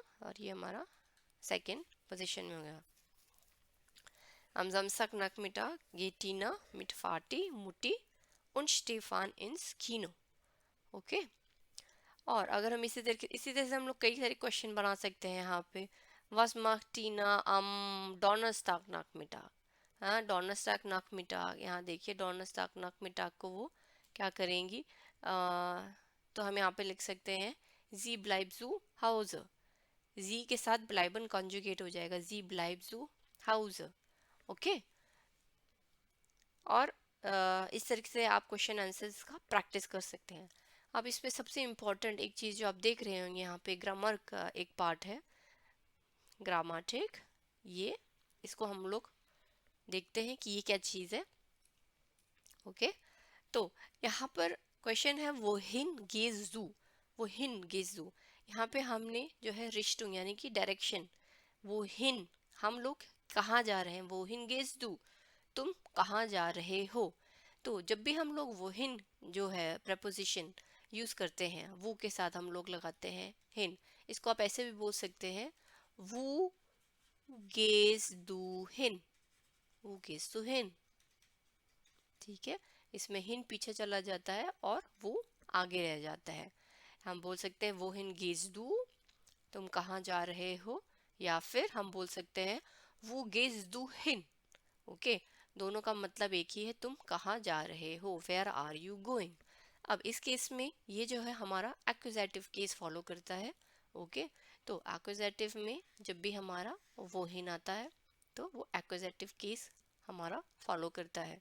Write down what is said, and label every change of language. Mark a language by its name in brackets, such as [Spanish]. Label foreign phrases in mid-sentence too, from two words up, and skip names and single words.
[Hindi] और ये हमारा सेकेंड पोजीशन में हो गया। [German] Am Samstag Nachmittag geht Tina mit Vati, Mutti und Stefan ins Kino, [Hindi] ओके। और अगर हम इसी तरह से हम लोग कई सारे क्वेश्चन बना सकते हैं यहाँ पे। [German] Was macht Tina am Donnerstag Nachmittag, हाँ Donnerstag Nachmittag, [Hindi] यहाँ देखिए [German] Donnerstag Nachmittag [Hindi] को वो क्या करेंगी, तो हम यहाँ पे लिख सकते हैं [German] Sie bleibt zu Hause, [Hindi] जी के साथ ब्लाइबन कॉन्जुगेट हो जाएगा, [German] sie bleib zu Haus, [Hindi] ओके। और इस तरीके से आप [English] question answers [Hindi] का प्रैक्टिस कर सकते हैं। अब इसमें सबसे इम्पोर्टेंट एक चीज़ जो आप देख रहे होंगे यहाँ पे ग्रामर का एक पार्ट है, ग्रामेटिक। ये इसको हम लोग देखते हैं कि ये क्या चीज़ है, ओके। तो यहाँ पर क्वेश्चन है [German] wohin gehst du, wohin gehst du। [Hindi] यहाँ पे हमने जो है रिश्तुंग यानी कि डायरेक्शन, wohin हम लोग कहाँ जा रहे हैं, [German] wohin gehst du [Hindi] तुम कहाँ जा रहे हो। तो जब भी हम लोग wohin जो है प्रपोजिशन यूज करते हैं वो के साथ हम लोग लगाते हैं hin। इसको आप ऐसे भी बोल सकते हैं [German] wo gehst du hin, wo gehst du hin, [Hindi] ठीक है। इसमें हिन पीछे चला जाता है और वो आगे रह जाता है। हम बोल सकते हैं [German] wohin gehst du, [Hindi] तुम कहाँ जा रहे हो, या फिर हम बोल सकते हैं [German] wo gehst du hin। [Hindi] ओके, दोनों का मतलब एक ही है, तुम कहाँ जा रहे हो, [English] where are you going. [Hindi] अब इस केस में ये जो है हमारा [English] accusative case [Hindi] फॉलो करता है। ओके, तो एक्यूजेटिव में जब भी हमारा वो हिन आता है तो वो [English] accusative case [Hindi] हमारा फॉलो करता है।